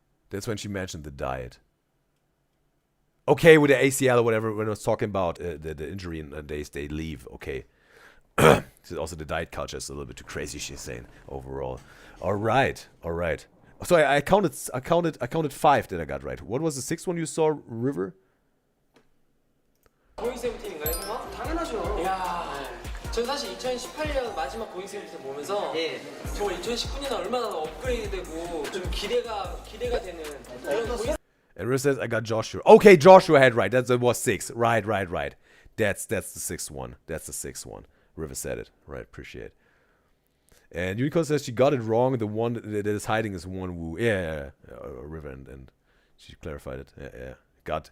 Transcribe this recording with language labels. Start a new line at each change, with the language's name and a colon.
English: That's when she mentioned the diet. Okay, with the ACL or whatever, when I was talking about the injury and they leave. Okay. Also, the diet culture is a little bit too crazy, she's saying, overall. All right. So I counted 5 that I got right. What was the 6th one you saw, River?
Korean: 고잉 세븐틴인가요, 설마? 당연하죠. 이야, 전 사실 2018년 마지막 고잉 세븐틴 보면서 정말 2019년에 얼마나 업그레이드되고 좀 기대가 되는 그런 고잉.
English: And River says I got Joshua. Okay, Joshua had right. That was 6. Right. That's the 6th one. That's the 6th one. River said it. Right, appreciate it. And Unicorn says she got it wrong. The one that is hiding is one Wu. Yeah. River, and she clarified it. Yeah.